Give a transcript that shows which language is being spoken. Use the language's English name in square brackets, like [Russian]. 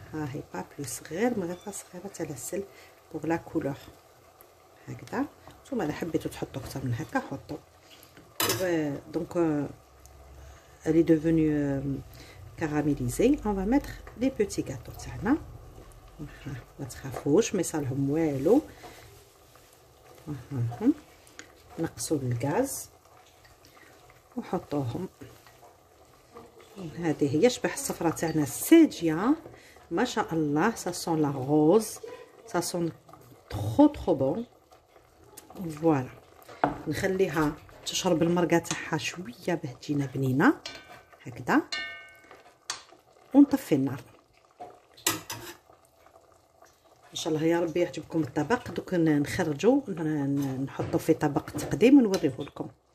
[Arabic] ها هي [French] با بلوس، [Arabic] غير مغرفه صغيره تاع العسل [French] بوغ لا كولور [Arabic] هكذا. نتوما الا حبيتو تحطوا اكثر من هكا حطوا. [French] دونك elle est devenue caramélisée. On va mettre les petits gâteaux [Arabic] تاعنا. ما تخافوش ما يصالهم والو. نقصوا الغاز وحطوهم. هذه هي شبح الصفرة تاعنا الساجيه ما شاء الله. [French] ça sent la rose, ça sent trop bon. [Arabic] فوالا نخليها تشرب المرقه تاعها شويه باه تجينا بنينه هكذا، ونطفي النار. ان شاء الله يا ربي يعجبكم الطبق. دوك نخرجوا نحطوا في طبق تقديم ونوريه لكم.